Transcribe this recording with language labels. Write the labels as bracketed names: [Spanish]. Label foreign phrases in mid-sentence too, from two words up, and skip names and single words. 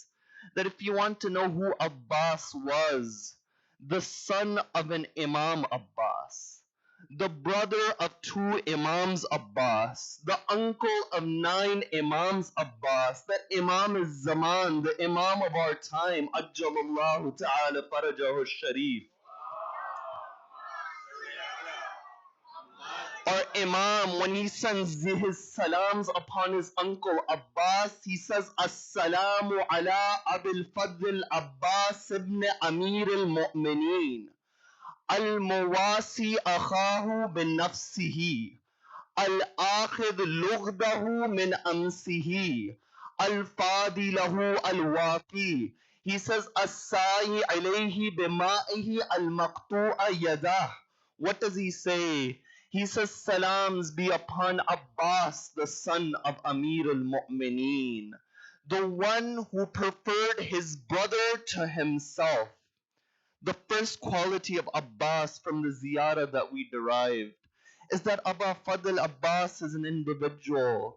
[English] That if you want to know who Abbas was, the son of an Imam Abbas, the brother of two Imams Abbas, the uncle of 9 Imams Abbas, that Imam is Zaman, the Imam of our time, [Arabic] عجل الله تعالى فرجه الشريف. [English] Our Imam, when he sends his salams upon his uncle Abbas, he says, [Arabic] السلام على أبي الفضل العباس ابن أمير المؤمنين المواسي أخاه بنفسه الآخذ لغده من أمسه الفادي له الواقي. [English] He says, [Arabic] الساعي عليه بمائه المقطوعة يداه. [English] What does he say? He says, Salams be upon Abbas, the son of Amir al-Mu'mineen, the one who preferred his brother to himself. The first quality of Abbas from the ziyarah that we derived is that Aba Fadl Abbas is an individual.